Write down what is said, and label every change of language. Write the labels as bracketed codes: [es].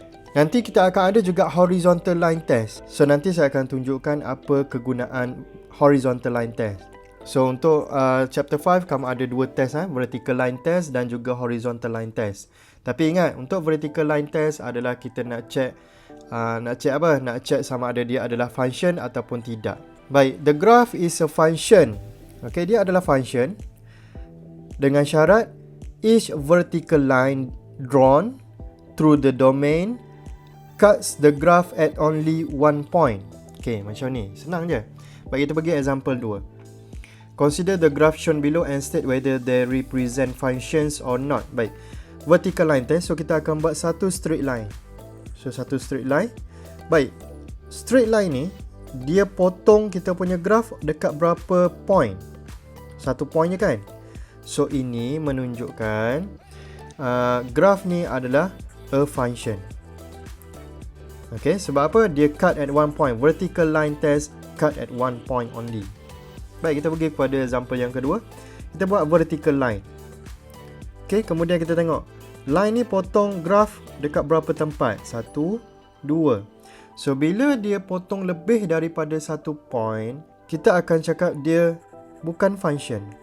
[ms] Nanti kita akan ada juga horizontal line test. So, nanti saya akan tunjukkan apa kegunaan horizontal line test. So, untuk chapter 5, kamu ada dua test, vertical line test dan juga horizontal line test. Tapi ingat, untuk vertical line test adalah kita nak check apa? Nak check sama ada dia adalah function ataupun tidak. [en] Baik, the graph is a function. [ms] Okay, dia adalah function dengan syarat [en] each vertical line drawn through the domain cuts the graph at only one point. [ms] Okay, macam ni. Senang je. Baik, kita pergi example 2. [en] Consider the graph shown below and state whether they represent functions or not. [ms] Baik, vertical line test. So, kita akan buat satu straight line. So, satu straight line. Baik, straight line ni, dia potong kita punya graph dekat berapa point? Satu point je kan? So, ini menunjukkan graph ni adalah a function. Okay, sebab apa? Dia [en] cut at one point. Vertical line test cut at one point only. [ms] Baik, kita pergi kepada example yang kedua. Kita buat vertical line. Okay, kemudian kita tengok. Line ni potong graph dekat berapa tempat? 1, 2. So, bila dia potong lebih daripada satu point, kita akan cakap dia bukan function.